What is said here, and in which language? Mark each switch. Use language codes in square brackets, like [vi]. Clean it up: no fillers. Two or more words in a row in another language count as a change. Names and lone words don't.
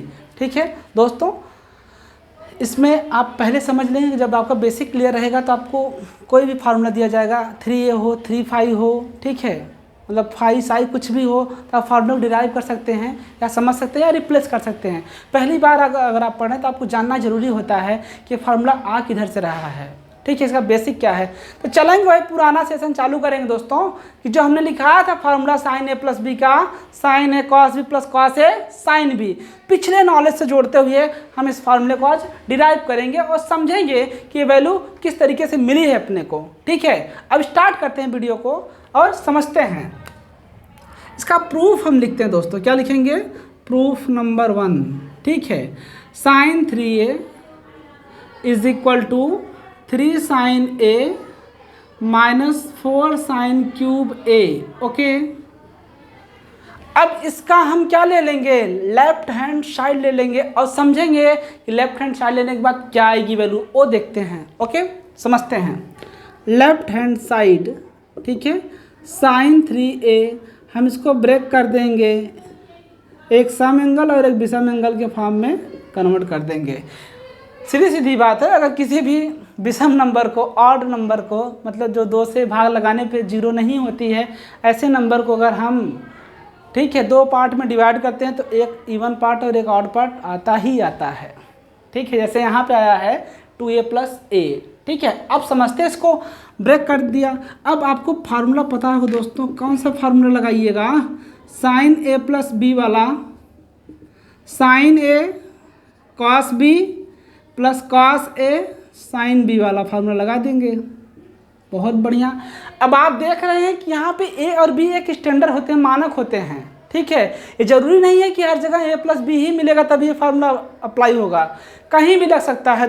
[hi] ठीक है दोस्तों, इसमें आप पहले समझ लेंगे, जब आपका [en] basic clear [hi] रहेगा तो आपको कोई भी फार्मूला दिया जाएगा, 3a हो, 3 हो, ठीक है, मतलब 5 साई कुछ भी हो, तो आप [en] formula derive [hi] कर सकते हैं या समझ सकते हैं या रिप्लेस कर सकते हैं। पहली बार अगर आप पढ़ें तो आपको जानना जरूरी होता है कि फार्मूला आ किधर से रहा है। ठीक है, इसका बेसिक क्या है। तो चलेंगे भाई, पुराना सेशन चालू करेंगे दोस्तों कि जो हमने लिखा था [en] formula sin a plus b [hi] का, [en] sin a cos b plus cos a sin b, [hi] पिछले नॉलेज से जोड़ते हुए हम इस फार्मूले को आज डिराइव करेंगे और समझेंगे कि ये वैल्यू किस तरीके से मिली है अपने को। ठीक है, अब स्टार्ट करते हैं वीडियो को और समझते हैं। इसका प्रूफ हम लिखते हैं दोस्तों, क्या लिखेंगे? [en] proof number 1. [hi] ठीक है, [en] sin 3a is equal to 3 sin a minus 4 sin cube a. [hi] ओके, अब इसका हम क्या ले लेंगे? [en] left hand side [hi] ले लेंगे और समझेंगे कि [en] left hand side [hi] लेने के बाद क्या आएगी वैल्यू, वो देखते हैं। ओके, समझते हैं। [en] left hand side, [hi] ठीक है, sin 3a हम इसको ब्रेक कर देंगे, एक सम एंगल और एक विषम एंगल के फॉर्म में कन्वर्ट कर देंगे। सीधी सीधी बात है, अगर किसी भी विषम नंबर को, [en] odd number [hi] को, मतलब जो 2 से भाग लगाने पे 0 नहीं होती है, ऐसे नंबर को अगर हम, ठीक है, 2 पार्ट में डिवाइड करते हैं तो एक [en] even part [hi] और एक [en] odd part [hi] आता ही आता है। ठीक है, जैसे यहाँ पे आया है 2a प्लस a। ठीक है, अब समझते हैं, इसको ब्रेक कर दिया। अब आपको फार्मूला पता होगा दोस्तों, कौन सा फार्मूला लगाइएगा? [en] sin a plus b वाला, sin a cos b plus cos a sin b [hi] वाला फार्मूला लगा देंगे। बहुत बढ़िया। अब आप देख रहे हैं कि यहाँ पे ए और बी एक स्टैंडर्ड होते हैं, मानक होते हैं, ठीक है। ये जरूरी नहीं है कि हर जगह [en] a plus b [hi] ही मिलेगा तभी ये [en] formula apply [hi] होगा, कहीं भी लग सकता है।